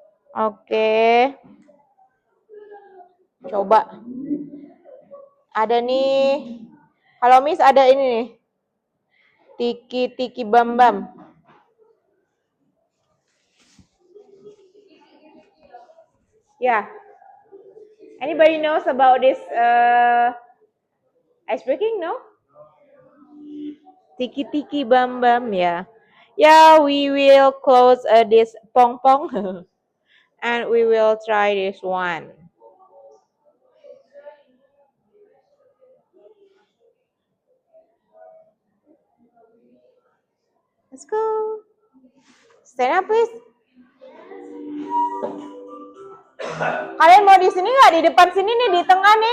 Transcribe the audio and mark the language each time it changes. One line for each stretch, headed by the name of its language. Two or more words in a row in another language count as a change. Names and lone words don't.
Indonesian: Oke. Coba. Ada nih. Halo Miss, ada ini nih. Tiki-tiki bam-bam.
English: Yeah. Anybody knows about this ice breaking? No? Tiki-tiki bam-bam, ya. Yeah, we will close this pong-pong. And we will try this one. Let's go. Stand up, please.
Indonesian: Kalian mau di sini nggak? Di depan sini nih, di tengah nih.